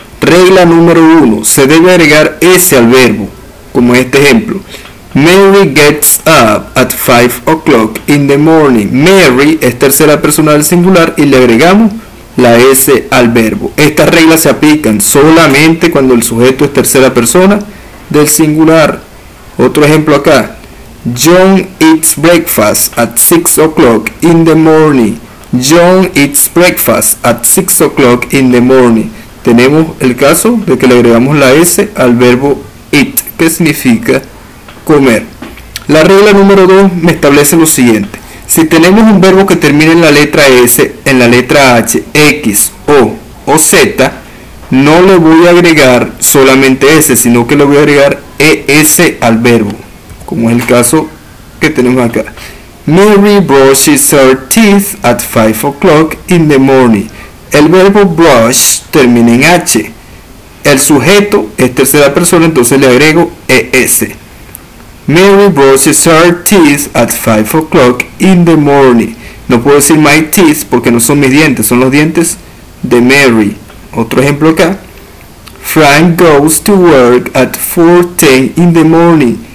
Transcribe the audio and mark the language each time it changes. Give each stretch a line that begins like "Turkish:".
Spanish: Regla número 1. Se debe agregar S al verbo, como en este ejemplo.
English: Mary gets up at 5 o'clock in the morning.
Spanish: Mary es tercera persona del singular y le agregamos la S al verbo. Estas reglas se aplican solamente cuando el sujeto es tercera persona del singular. Otro ejemplo acá.
English: John eats breakfast at 6 o'clock in the morning. John eats breakfast at 6 o'clock in the morning.
Spanish: Tenemos el caso de que le agregamos la S al verbo eat, que significa comer. La regla número 2 me establece lo siguiente. Si tenemos un verbo que termina en la letra S, en la letra H, X, O Z, no le voy a agregar solamente S, sino que le voy a agregar ES al verbo, como es el caso que tenemos acá.
English: Mary brushes her teeth at 5 o'clock in the morning.
Spanish: El verbo brush termina en H. El sujeto es tercera persona, entonces le agrego ES.
English: Mary brushes her teeth at 5 o'clock in the morning.
Spanish: No puedo decir
English: my teeth
Spanish: porque no son mis dientes, son los dientes de Mary. Otro ejemplo acá.
English: Frank goes to work at 4:10 in the morning.